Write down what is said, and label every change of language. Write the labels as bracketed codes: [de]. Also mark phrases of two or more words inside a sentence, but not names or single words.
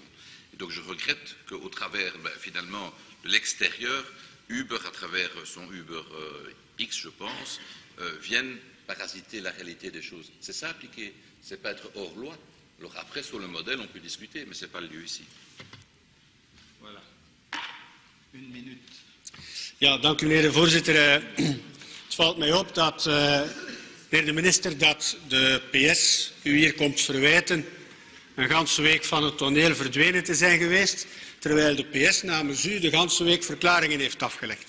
[fr] Et donc, je regrette qu'au travers, finalement, de l'extérieur, Uber, à travers son Uber X, je pense, vienne parasiter la réalité des choses. C'est ça appliquer, c'est pas être hors loi. Alors après, sur le modèle, on peut discuter, mais ce n'est pas le lieu ici. Voilà. Une minute. [nl] Ja, dank u meneer de voorzitter. Het valt mij op dat, meneer de minister, dat de PS u hier komt verwijten een ganse week van het toneel verdwenen te zijn geweest, terwijl de PS namens u de ganse week verklaringen heeft afgelegd.